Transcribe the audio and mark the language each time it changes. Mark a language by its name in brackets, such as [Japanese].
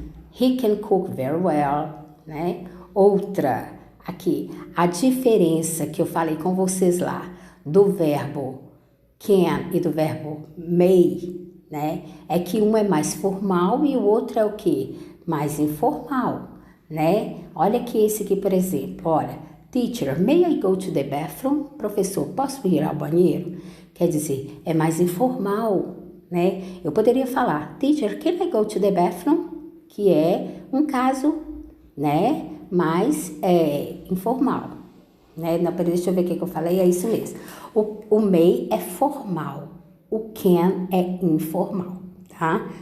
[English] He can cook very well, [Portuguese] né? Outra, aqui, a diferença que eu falei com vocês lá, do verbo can e do verbo may, né? É que um é mais formal e o outro é o quê? Mais informal, né? Olha aqui esse aqui, por exemplo, olha. [English] Teacher, may I go to the bathroom? [Portuguese] Professor, posso ir ao banheiro? Quer dizer, é mais informal, né? Eu poderia falar, [English] teacher, can I go to the bathroom? [Portuguese] Que é um caso, né, mais informal, né? Não, deixa eu ver o que eu falei, é isso mesmo. O may é formal, o can é informal, tá?